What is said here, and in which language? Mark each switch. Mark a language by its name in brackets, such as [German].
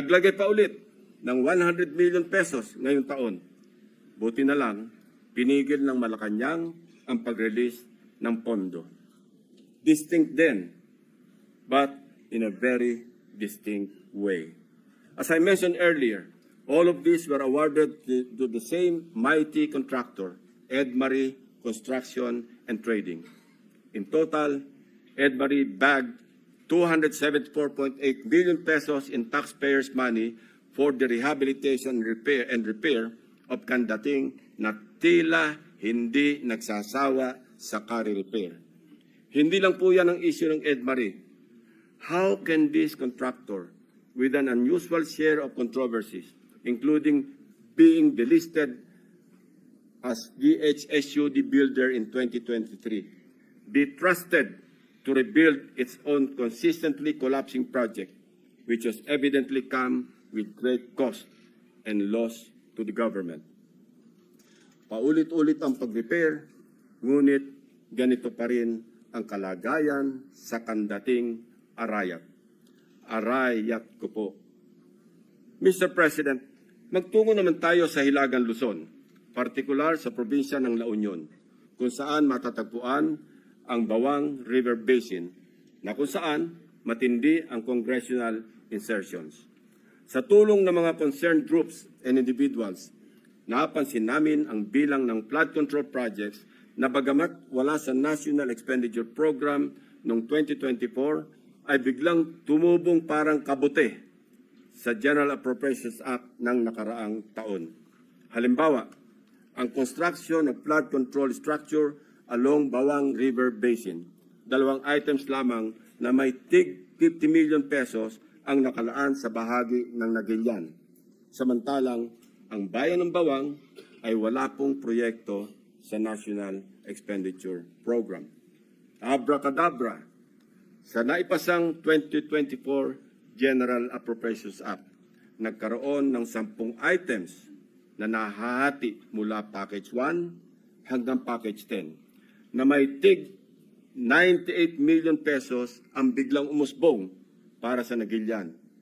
[Filipino] Naglagay pa ulit ng 100 million pesos ngayong taon. Buti na lang, pinigil ng Malacanang ang pag-release ng pondo. [English] Distinct then, but in a very distinct way. As I mentioned earlier, all of these were awarded to the same mighty contractor, Edmarie Construction and Trading. In total, Edmarie bagged 274.8 billion pesos in taxpayers' money for the rehabilitation and repair of Kandating [Filipino] na tila hindi nagsasawa sa repair. Hindi lang po yan ang issue ng Edmarie. [English] How can this contractor, with an unusual share of controversies, including being delisted as DHSUD builder in 2023, be trusted to rebuild its own consistently collapsing project, which has evidently come with great cost and loss to the government? [Filipino] Paulit-ulit ang pag-repair, ngunit ganito pa rin ang kalagayan sa Kandating, Arayat. Arayat ko po. Mr. President, magtungo naman tayo sa Hilagang Luzon, partikular sa probinsya ng La Union, kung saan matatagpuan ang Bawang River Basin, na kung saan matindi ang congressional insertions. Sa tulong ng mga [English] concerned groups and individuals, [Filipino] napansin namin ang bilang ng flood control projects na bagamat wala sa National Expenditure Program noong 2024, ay biglang tumubong parang kabute sa General Appropriations Act ng nakaraang taon. Halimbawa, ang construction of flood control structure along Bawang River Basin. 2 items lamang na may tig 50 million pesos ang nakalaan sa bahagi ng Nagilian. Samantalang, ang bayan ng Bawang ay wala pong proyekto sa National Expenditure Program. Abracadabra, sa naipasang 2024 General Appropriations Act, nagkaroon ng 10 items na nahahati mula Package 1 hanggang Package 10 na may tig 98 million pesos ang biglang umusbong para sa Nagilian.